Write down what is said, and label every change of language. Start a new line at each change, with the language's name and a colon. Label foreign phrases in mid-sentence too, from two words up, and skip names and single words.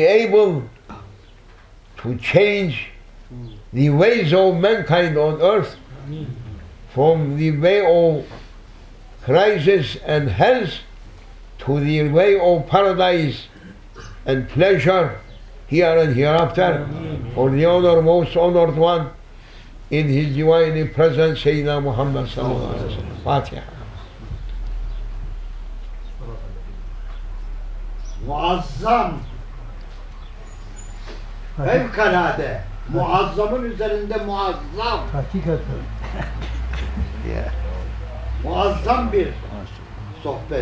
English: able to change the ways of mankind on earth from the way of crisis and health to the way of paradise and pleasure here and hereafter, for the honor, most honored one, in his divine presence,
Arabic: سيدنا محمد صلى الله عليه وسلم. Fatiha.
Turkish: Muazzam, fevkalade, muazzamın üzerinde muazzam, Hakikaten.
English: Yeah.
Turkish: muazzam bir sohbet.